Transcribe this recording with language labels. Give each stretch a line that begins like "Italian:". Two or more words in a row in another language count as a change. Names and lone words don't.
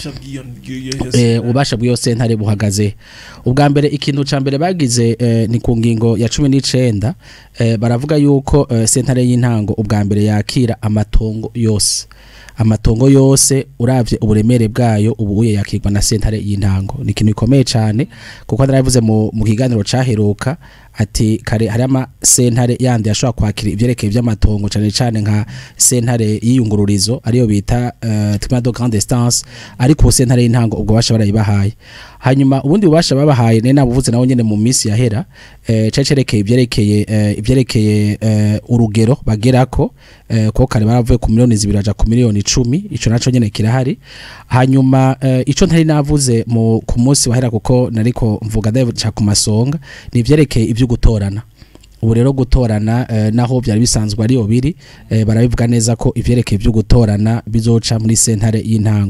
Rundi: ubasha bw'iyo sentare buhagaze ubwa mbere ikintu ca mbere bagize ni ku ngingo ya 19 baravuga yuko sentare y'intango ubwa mbere yakira amatongo yose uravye uburemere bwayo ubuye yakirwa na sentare y'intango ni ikintu bikomeye cyane kuko ndaravuze mu kiganiro caheruka ati kare hari ama sentare yandi yashobora kwakira ivyerekeye vy'amatongo cyane nka sentare y'iyungururizo ariyo bita
French: tribunal de grande instance
Rundi: ariko sentare y'intango ubwo basha barayibahaye hanyuma ubundi bubasha babahaye ne nabuvuze nawo nyene mu minsi yahera cerekeye ivyerekeye urugero bagerako ko kare baravuye ku miliyoni 2 aja ku miliyoni 10 ico naco nyene kirahari hanyuma ico ntari navuze ku munsi wahera kuko nariko mvuga ndavuga ku masonga ni ivyerekeye ivyo gutorana ubu rero gutorana naho byari bisanzwe ari biri barabivuga neza ko ivyerekeye byo gutorana bizoca muri sentare y'intango.